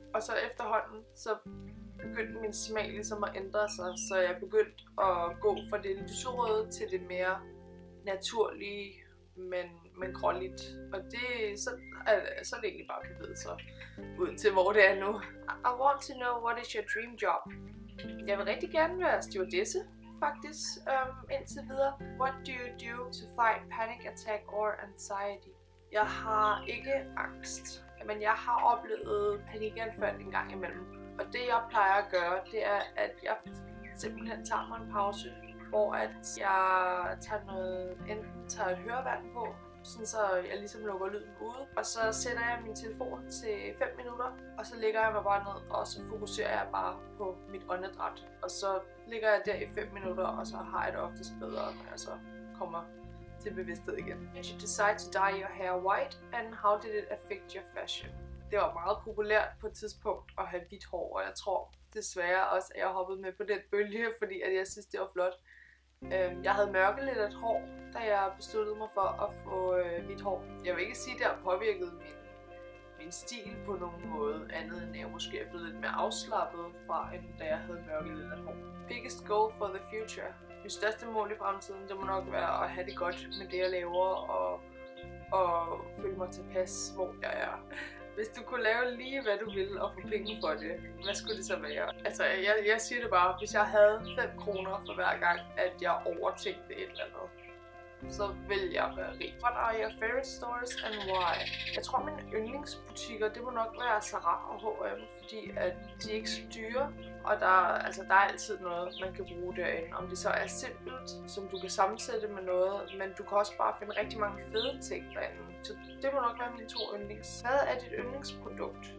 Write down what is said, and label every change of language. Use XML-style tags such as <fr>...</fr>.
<da>Og så efterhånden, så begyndte min smag ligesom at ændre sig, så jeg begyndte at gå fra det lyserøde til det mere naturlige, men gråligt. Og så er det egentlig bare bevæget sig ud til, hvor det er nu.</da> <en>I want to know, what is your dream job?</en> <da>Jeg vil rigtig gerne være stewardesse, faktisk, indtil videre.</da> <en>What do you do to fight panic attack or anxiety?</en> <da>Jeg har ikke angst, men jeg har oplevet panikanfald en gang imellem. Og det jeg plejer at gøre, det er, at jeg simpelthen tager mig en pause, hvor at jeg tager et høreværn på, sådan så jeg ligesom lukker lyden ude. Og så sætter jeg min telefon til 5 minutter, og så lægger jeg mig bare ned, og så fokuserer jeg bare på mit åndedræt. Og så ligger jeg der i 5 minutter, og så har jeg det oftest bedre, når jeg så kommer til bevidsthed igen.</da> <en>Did you decide to dye your hair white, and how did it affect your fashion?</en> <da>Det var meget populært på et tidspunkt at have hvidt hår, og jeg tror desværre også, at jeg hoppede med på den bølge, fordi at jeg synes, det var flot. Jeg havde mørkelettet hår, da jeg besluttede mig for at få hvidt hår. Jeg vil ikke sige, at det har påvirket min stil på nogen måde, andet end at jeg måske er blevet lidt mere afslappet fra, end da jeg havde mørkelettet hår.</da> <en>Biggest goal for the future?</en> <da>Mit største mål i fremtiden, det må nok være at have det godt med det, jeg laver, og føle mig tilpas, hvor jeg er. Hvis du kunne lave lige, hvad du ville, og få penge for det, hvad skulle det så være? Altså, jeg siger det bare, hvis jeg havde 5 kroner for hver gang, at jeg overtænkte et eller andet, så vil jeg være rig.</da> <en>What are your favorite stores and why?</en> <da>Jeg tror, mine yndlingsbutikker, det må nok være Zara og H&M, fordi at de er ikke så dyre, og der er altid noget, man kan bruge derinde. Om det så er simpelt, som du kan sammensætte med noget, men du kan også bare finde rigtig mange fede ting derinde. Så det må nok være mine 2 yndlings. Hvad er dit yndlingsprodukt?</da>